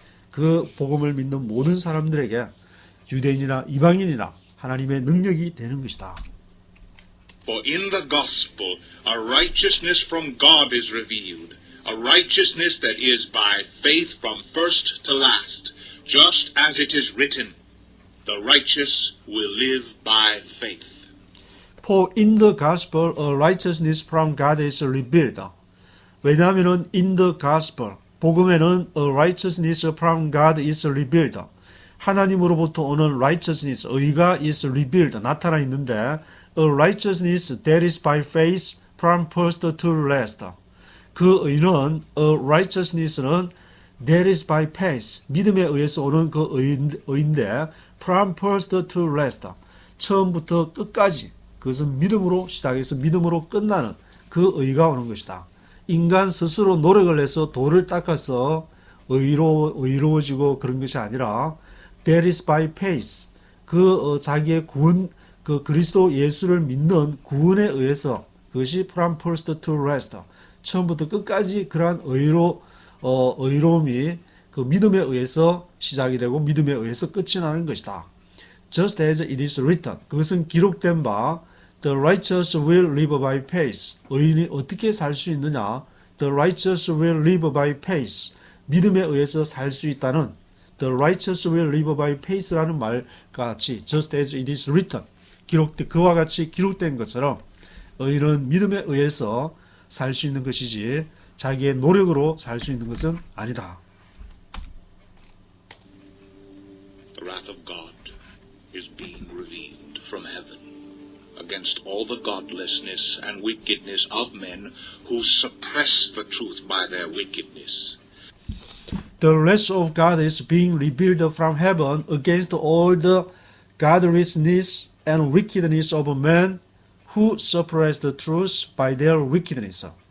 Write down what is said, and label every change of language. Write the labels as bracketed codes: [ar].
[ko] 그 복음을 믿는 모든 사람들에게, 유대인이나 이방인이나 하나님의 능력이 되는 것이다. [en] For in the gospel a righteousness from God is revealed, a righteousness that is by faith from first to last, just as it is written, The righteous will live by faith. For in the gospel a righteousness from God is revealed. 왜냐하면은 in the gospel 복음에는 a righteousness from God is revealed. [ko] 하나님으로부터 오는 [en] righteousness 의가 is revealed [ko] 나타나 있는데 [en] a righteousness that is by faith from first to last. [ko] 그 의는 a righteousness는 [en] that is by faith [ko] 믿음에 의해서 오는 그 의인데 [en] from first to last [ko] 처음부터 끝까지 그것은 믿음으로 시작해서 믿음으로 끝나는 그 의가 오는 것이다. 인간 스스로 노력을 해서 도를 닦아서 의로워지고 그런 것이 아니라 [en] that is by faith [ko] 자기의 구원 그 그리스도 예수를 믿는 구원에 의해서 그것이 [en] from first to last [ko] 처음부터 끝까지 그러한 의로움이 그 믿음에 의해서 시작이 되고 믿음에 의해서 끝이 나는 것이다. [en] Just as it is written [ko] 그것은 기록된 바 [en] The righteous will live by faith. [ko] 의인이 어떻게 살 수 있느냐? [en] The righteous will live by faith. [ko] 믿음에 의해서 살 수 있다는 [en] The righteous will live by faith라는 말과 같이 Just as it is written. [ko] 그와 같이 기록된 것처럼 의인은 믿음에 의해서 살 수 있는 것이지 자기의 노력으로 살 수 있는 것은 아니다. [en] The wrath of God is being revealed from heaven against all the godlessness and wickedness of men who suppress the truth by their wickedness. The wrath of God is being revealed from heaven against all the godlessness and wickedness of men who suppress the truth by their wickedness.